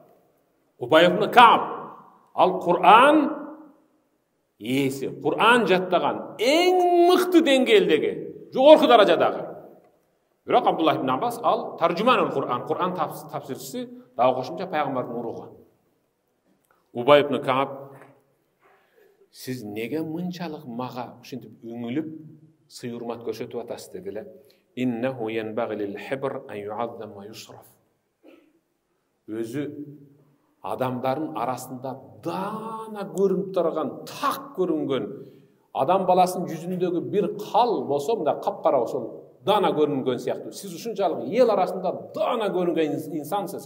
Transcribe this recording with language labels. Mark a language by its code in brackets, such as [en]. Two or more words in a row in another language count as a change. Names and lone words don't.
[ky] Убай ибн Кааб, ал Кур'ан ээси, Кур'ан жаттаган эң мыкты деңгээлдеги, жогорку даражадагы. Бирок Абдуллах ибн Аббас ал [ar] ترجمان القرآن, [ky] Кур'ан тафсирчиси, дагы кошумча пайгамбардын уругу. Убай ибн Кааб: "Сиз неге мынчалык мага ушинтип үңүлүп сый урмат көрсөтүп атасыз?" дедиле. [ar] "إنه ينبغي للحبر أن يعظم ويشرف." [ky] Өзү адамдардын арасында дана көрүнүп турган, так көрүнгөн, адам баласынын жүзүндөгү бир кал болсо, мында капкара ошол дана көрүнгөн сыяктуу. Сиз ушунчалык эл арасында дана көрүнгөн инсансыз.